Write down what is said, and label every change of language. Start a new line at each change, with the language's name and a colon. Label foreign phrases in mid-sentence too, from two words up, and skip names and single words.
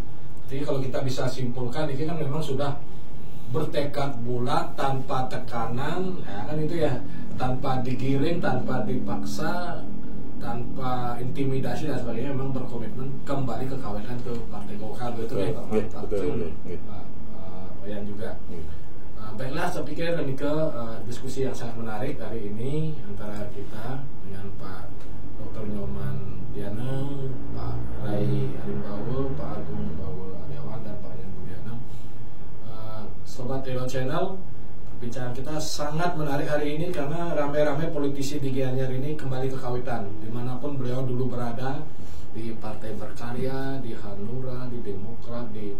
Indonesian: Jadi kalau kita bisa simpulkan, ini kan memang sudah bertekad bulat tanpa tekanan, ya kan itu ya, tanpa digiring, tanpa dipaksa, tanpa intimidasi dan sebagainya, memang berkomitmen kembali ke kawitan ke Partai Golkar. Betul ya Pak Wayan juga. Baiklah, saya pikir ini ke diskusi yang sangat menarik hari ini antara kita dengan Pak Dr. Nyoman Diana, Pak Rai Arimbaul, Pak Agung Baul Aryawan, dan Pak Yan Budiana. Sobat Hero Channel, bicara kita sangat menarik hari ini karena rame-rame politisi di Gianyar ini kembali ke kawitan, dimanapun beliau dulu berada, di Partai Berkarya, di Hanura, di Demokrat, di